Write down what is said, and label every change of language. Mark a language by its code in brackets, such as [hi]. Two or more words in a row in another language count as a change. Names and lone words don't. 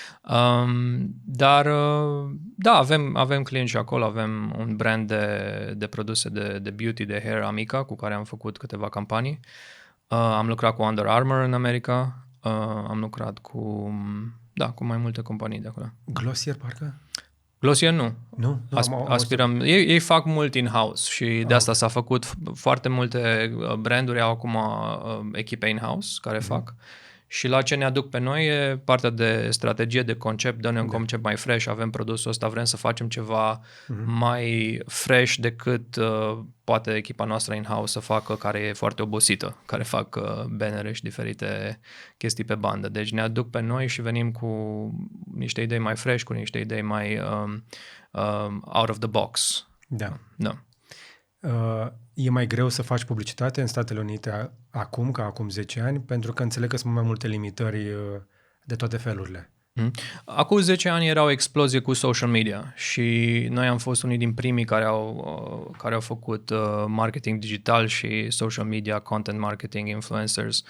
[ro] Dar avem clienți și acolo, avem un brand de produse de beauty, de hair, Amica, cu care am făcut câteva campanii. Am lucrat cu Under Armour în America, am lucrat cu mai multe companii de acolo. Glossier, parcă? Glossier nu. Nu? Aspirăm. Ei fac mult in-house și de asta s-a făcut foarte multe branduri au acum echipe in-house care fac. Și la ce ne aduc pe noi e partea de strategie, de concept, dă-ne un concept mai fresh, avem produsul ăsta, vrem să facem ceva mai fresh decât poate echipa noastră in-house să facă, care e foarte obosită, care fac bannere și diferite chestii pe bandă. Deci ne aduc pe noi și venim cu niște idei mai fresh, cu niște idei mai [en] out of the box. [ro] Da. Da. E mai greu să faci publicitate în Statele Unite acum, ca acum 10 ani, pentru că înțeleg că sunt mai multe limitări de toate felurile. Acum 10 ani era o explozie cu [en] social media [ro] și noi am fost unii din primii care au făcut marketing digital și [en] social media, content marketing, influencers.